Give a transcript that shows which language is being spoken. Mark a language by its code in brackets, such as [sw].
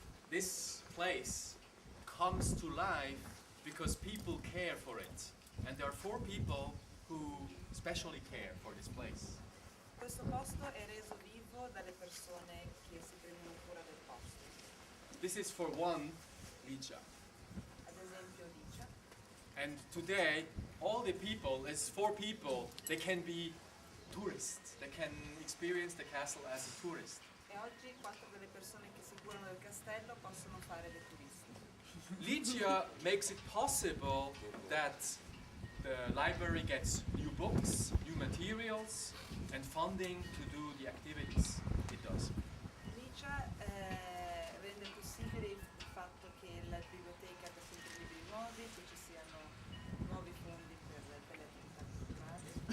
[en] This place comes to life because people care for it. And there are 4 people who especially care for this place. [it] Questo posto è reso vivo dalle persone che si prendono cura del posto. [en] This is for one Licia. [it] Ad esempio Licia. [en] And today, all the people, as 4 people, they can be tourists. They can experience the castle as a tourist. [it] E oggi 4 delle persone che si curano del castello possono fare le turiste. [en] Licia makes it possible that the library gets new books, new materials, and funding to do the activities it does. [it] Licia rende possibile il fatto che la biblioteca abbia sempre libri nuovi, che ci siano nuovi fondi per le attività culturali.